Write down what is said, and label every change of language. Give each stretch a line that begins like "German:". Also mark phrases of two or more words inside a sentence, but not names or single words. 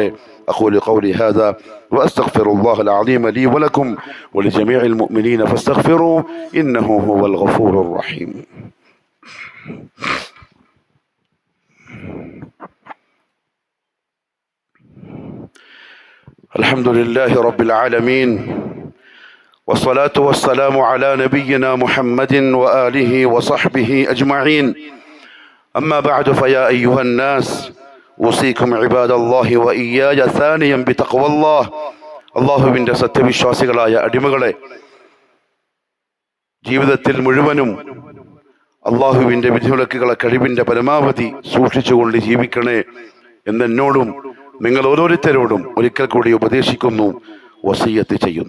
Arabic: أقول قولي هذا وأستغفر الله العظيم لي ولكم ولجميع المؤمنين فاستغفروه إنه هو الغفور الرحيم. الحمد لله رب العالمين والصلاة والسلام على نبينا محمد وآله وصحبه أجمعين. أما بعد فيا أيها الناس أوصيكم عباد الله وإياي ثانيا بتقوى الله.
Malayalam: അള്ളാഹുവിൻ്റെ സത്യവിശ്വാസികളായ അടിമകളെ, ജീവിതത്തിൽ മുഴുവനും അള്ളാഹുവിൻ്റെ വിധിവിലക്കുകളെ കഴിവിൻ്റെ പരമാവധി സൂക്ഷിച്ചുകൊണ്ട് ജീവിക്കണേ എന്നെന്നോടും നിങ്ങൾ ഓരോരുത്തരോടും ഒരിക്കൽ കൂടി ഉപദേശിക്കുന്നു, വസിയ്യത്ത് ചെയ്യുന്നു.